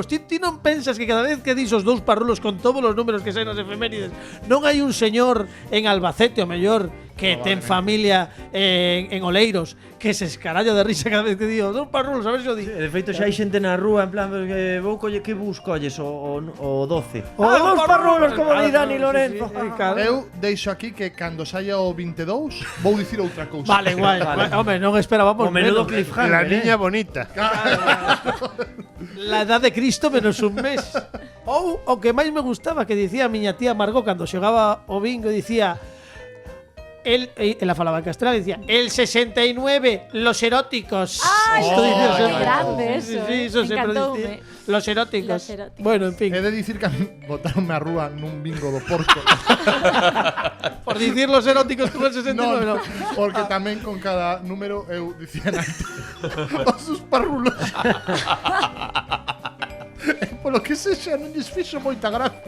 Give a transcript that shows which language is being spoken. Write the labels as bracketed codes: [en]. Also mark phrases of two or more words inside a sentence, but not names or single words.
[gl] Ti non pensas que cada vez que dis os dous parrulos con todos os números que saen nas efemérides, non hai un señor en Albacete, o mellor, que ten familia en Oleiros, que se escaralla de risa cada vez que digo dos parrulos, a ver se o di. De feito xa hai xente na rúa en plan vou colle que bus colles o 12. Dos Dos parrulos como di Dani Lorenzo. Claro. Eu deixo aquí que cando saia o 22 vou dicir outra cousa. Vale, guai. Home, non esperábamos O menudo menos. cliffhanger. [es] La niña bonita. La edad de Cristo menos un mes. [gl] Ou o que máis me gustaba que dicía a miña tía Margot cando xogaba o bingo, dicía ela falaba en castelán e dicía [es] el 69, los eróticos. Ay, Esto dice qué siempre. grande eso, Sí, eso siempre [gl] encantoume. [es] decía. Los eróticos. Los eróticos. Bueno, en fin, [gl] He de dicir que a mí botaronme a rúa nun bingo do Porto. [es] por dicir los eróticos con el 69, no. [gl] Porque tamén con cada número eu dicía os sus parrulos. Polo que sexa, non lles fixo moita gracia.